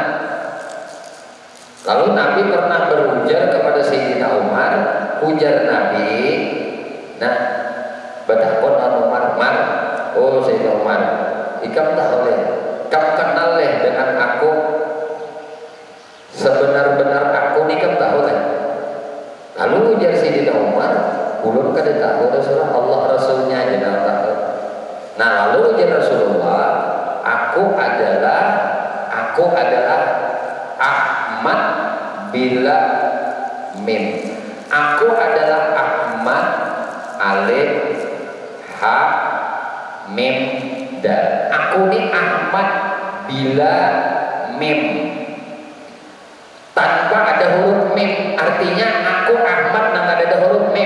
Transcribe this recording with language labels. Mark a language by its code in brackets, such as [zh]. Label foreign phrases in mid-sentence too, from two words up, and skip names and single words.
[id] Lalu Nabi pernah berujar kepada Sayyidina Umar, ujar Nabi, nah betapun Umar, oh Sayyidina Umar, [bjn] ikam tahu leh, kam kenal leh dengan aku, sebenar-benar aku nih kam tahu leh. [id] Lalu ujar Sayyidina Umar, [bjn] ulun kada tahu [id] Rasulullah, Allah Rasulnya aja tahu. Nah lalu ujar Rasulullah, aku adalah Ahmad bila mim. Aku adalah Ahmad alif ha mim dal. Aku ini Ahmad bila mim. Tanpa ada huruf mim, artinya aku Ahmad nang ada huruf mim.